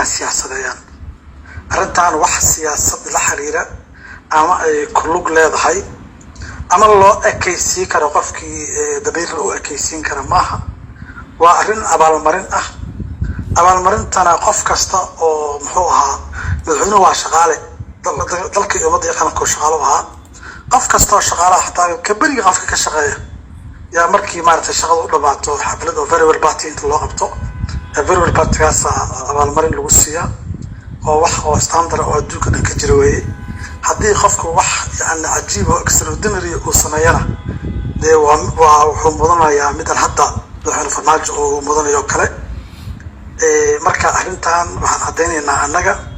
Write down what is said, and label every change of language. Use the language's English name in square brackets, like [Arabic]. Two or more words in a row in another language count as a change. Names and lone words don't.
[Somali] siyaasadayaan arrintan wax siyaasad la xiriira ama ay kulug leedahay ama loo ekaysiin karo qofkii dabiir loo ekaysiin karo maaha waa arrin abaalmarin ah abaalmarintana qof kasta oo muxuu ahaa madaxweynuhu waa shaqaale dalka iyo ummadda qaranka shaqaale ahaa qof kasta oo shaqaalaha xataa ka bariga qofka ka shaqeeya yaa markii maartay shaqada u dhamaato xaflad oo [English] very well party [Somali] inta loo qabto [English] very well party [Somali] kaas abaalmarin lagu siiya oo wax oo standard oo adduunka dhanka jira weeye haddii qofku wax yani cajiib oo extraordinary uu sameeyana dee waa wuxuu mudanayaa mid hadda madaxweyne farmaajo oo mudanayo kale marka arrintan waxaan cadeynaynaa annaga